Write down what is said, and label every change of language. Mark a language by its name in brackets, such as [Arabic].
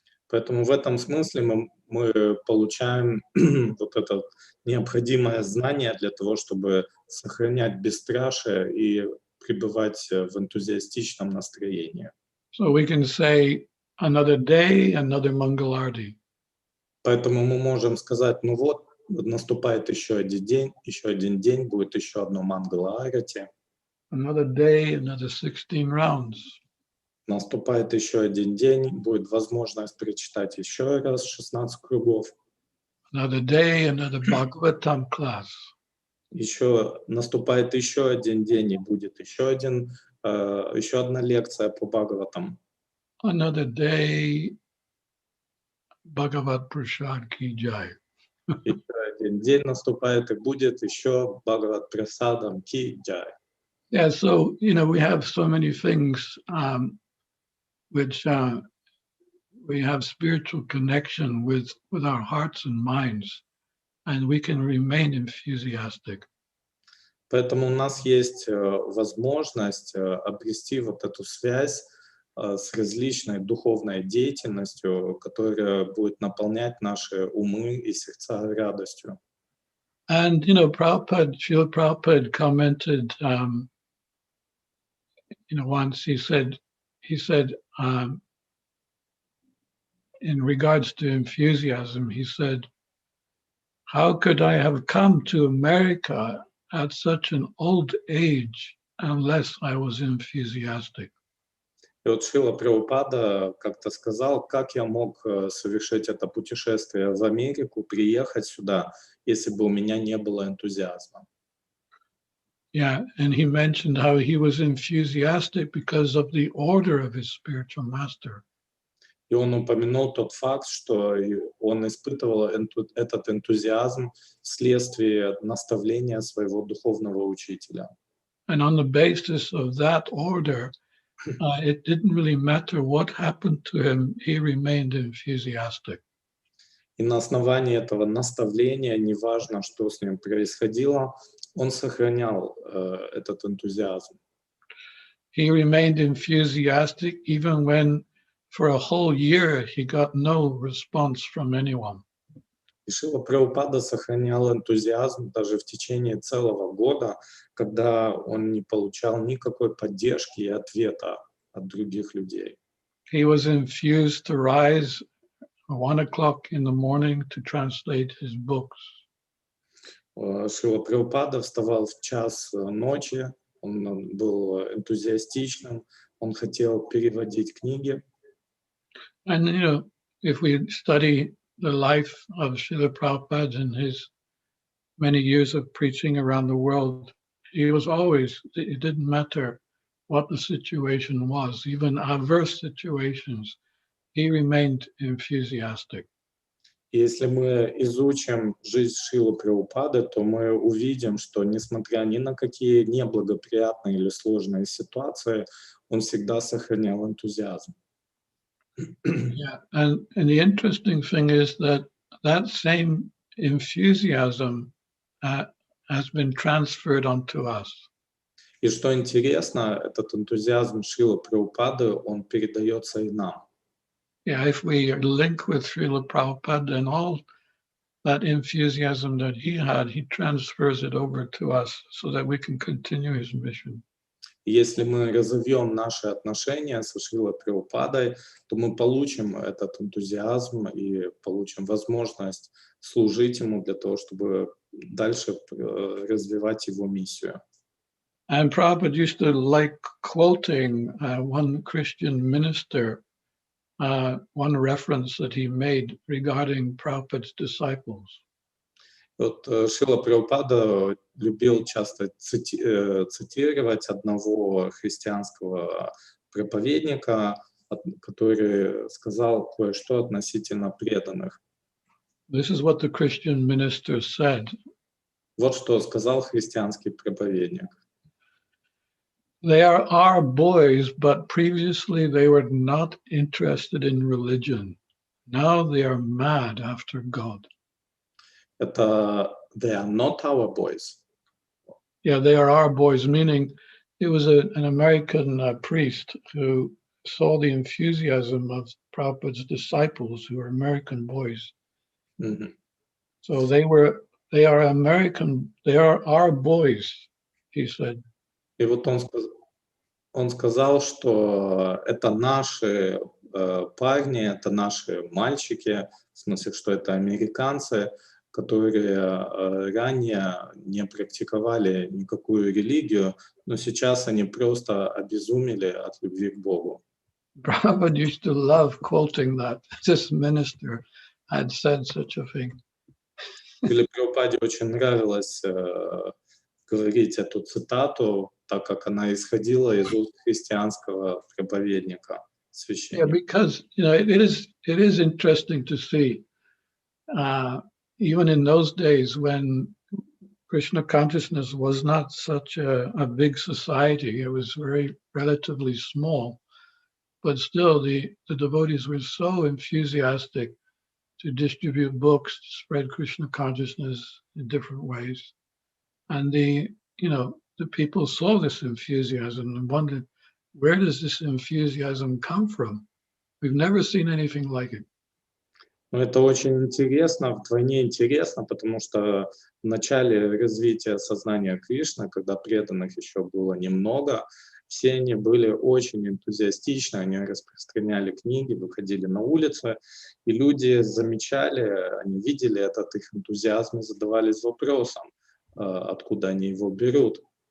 [Russian] Поэтому в этом смысле мы получаем вот это необходимое знание для того, чтобы сохранять бесстрашие и пребывать в энтузиастичном настроении. [English] So we can say another day, another Mangalarti. [Russian] Поэтому мы можем сказать, наступает еще один день, будет еще одно Мангала-арати. [English] Another day, another 16 rounds. [Russian] Наступает еще один день, будет возможность прочитать еще раз 16 кругов. [English] another day, another Bhagavatam class. [Russian] Еще наступает еще один день, и будет еще одна лекция по Бхагаватам. [English] Another day, Bhagavat Prasad Ki Jai. [Russian] Еще один день наступает, и будет еще Бхагават Прасадам Ки Джай. [English] Yeah, so, we have so many things which we have spiritual connection with our hearts and minds, and we can remain enthusiastic. [Russian] Поэтому у нас есть возможность обрести вот эту связь с различной духовной деятельностью, которая будет наполнять наши умы и сердца радостью. [English] And, Srila Prabhupada commented, once he said, in regards to enthusiasm, he said, how could I have come to America at such an old age unless I was enthusiastic? [Russian] И вот Шрила Прабхупада как-то сказал, как я мог совершить это путешествие в Америку, приехать сюда, если бы у меня не было энтузиазма. [English] Yeah, and he mentioned how he was enthusiastic because of the order of his spiritual master. [Russian] И он упомянул тот факт, что он испытывал этот энтузиазм вследствие наставления своего духовного учителя. [English] And on the basis of that order, it didn't really matter what happened to him, he remained enthusiastic. [Russian] И на основании этого наставления, неважно, что с ним происходило, он сохранял этот энтузиазм. [English] He remained enthusiastic even when for a whole year he got no response from anyone. [Russian] И Шрила Прабхупада сохранял энтузиазм даже в течение целого года, когда он не получал никакой поддержки и ответа от других людей. [English] He was infused to rise at 1 o'clock in the morning to translate his books. [Russian] Шрила Прабхупада вставал в час ночи, он был энтузиастичным, он хотел переводить книги. [English] And, if we study the life of Srila Prabhupada and his many years of preaching around the world, he was always, it didn't matter what the situation was, even adverse situations, he remained enthusiastic. [Russian] Если мы изучим жизнь Шрилы Прабхупады, то мы увидим, что несмотря ни на какие неблагоприятные или сложные ситуации, он всегда сохранял энтузиазм. [English] Yeah, and the interesting thing is that same enthusiasm has been transferred onto us. [Russian] И что интересно, этот энтузиазм Шрилы Прабхупады, он передается и нам. [English] Yeah, if we link with Srila Prabhupada and all that enthusiasm that he had, he transfers it over to us so that we can continue his mission. [Russian] Если мы разовьем наши отношения со Шрилой Прабхупадой, то мы получим этот энтузиазм и получим возможность служить ему для того, чтобы дальше развивать его миссию. [English] And Prabhupada used to like quoting one Christian minister, one reference that he made regarding Prabhupada's disciples. [Russian] Вот Шрила Прабхупада любил часто цитировать одного христианского проповедника, который сказал кое-что относительно преданных. [English] This is what the Christian minister said. [Russian] Вот что сказал христианский проповедник. [English] They are our boys, but previously they were not interested in religion. Now they are mad after God. [Russian] Это [English] they are not our boys. Yeah, they are our boys, meaning it was an American priest who saw the enthusiasm of Prabhupada's disciples who were American boys. Mm-hmm. So they are American, they are our boys, he said. [Russian] И вот он сказал, что это наши парни, это наши мальчики, в смысле, что это американцы, которые ранее не практиковали никакую религию, но сейчас они просто обезумели от любви к Богу. [English] Prabhupada used to love quoting that. This minister had said such a thing. [Russian] Шриле Прабхупаде очень нравилось говорить эту цитату, так как она исходила из уст христианского проповедника, [English] Yeah, [Russian] священника. [English] because it is interesting to see, even in those days when Krishna consciousness was not such a big society, it was very relatively small, but still the devotees were so enthusiastic to distribute books, to spread Krishna consciousness in different ways. And the people saw this enthusiasm and wondered, where does this enthusiasm come from? We've never seen anything like it. [Russian] Но это очень интересно, вдвойне интересно, потому что в начале развития сознания Кришны, когда преданных еще было немного, все они были очень энтузиастичны, они распространяли книги, выходили на улицы, и люди замечали, они видели этот их энтузиазм и задавались вопросом, откуда они его берут.